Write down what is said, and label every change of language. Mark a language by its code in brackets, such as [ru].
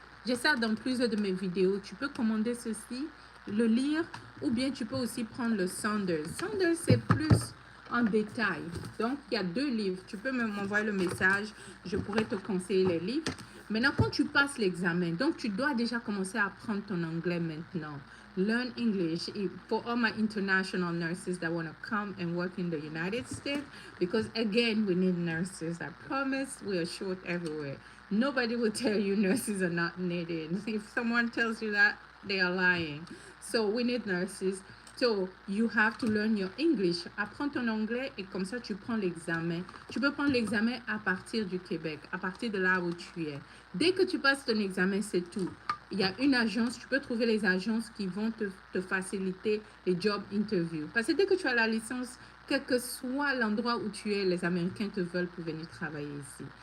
[fr] J'ai ça dans plusieurs de mes vidéos. Tu peux commander ceci, le lire, ou bien tu peux aussi prendre le Saunders. Saunders, c'est plus en détail. Donc, il y a 2 livres. Tu peux m'envoyer le message. Je pourrais te conseiller les livres. Maintenant, quand tu passes l'examen, donc tu dois déjà commencer à apprendre ton anglais maintenant. [en] Learn English for all my international nurses that want to come and work in the United States, because again, we need nurses. I promise we are short everywhere. Nobody will tell you nurses are not needed. If someone tells you that, they are lying. So we need nurses. So you have to learn your English. [fr] Apprends ton anglais et comme ça tu prends l'examen. Tu peux prendre l'examen à partir du Québec, à partir de là où tu es. Dès que tu passes ton examen, c'est tout. Il y a une agence, tu peux trouver les agences qui vont te faciliter les job interviews. Parce que dès que tu as la licence, quel que soit l'endroit où tu es, les Américains te veulent pour venir travailler ici.